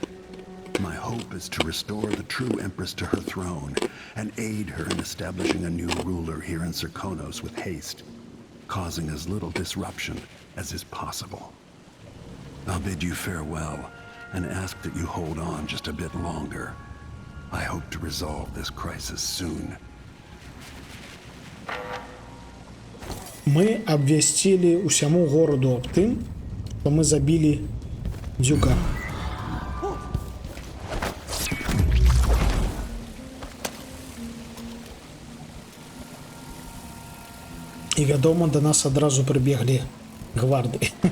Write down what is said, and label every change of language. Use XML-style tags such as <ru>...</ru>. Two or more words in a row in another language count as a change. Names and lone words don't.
<en>My hope is to restore the true Empress to her throne and aid her in establishing a new ruler here in Serkonos with haste, causing as little disruption as is possible. I'll bid you farewell and ask that you hold on just a bit longer. I hope to resolve this crisis soon.</en> <be>Мы абвясцілі ўсяму гораду аб тым, што мы забілі Дюка. І, вядома, да нас адразу прыбеглі гварды.</be>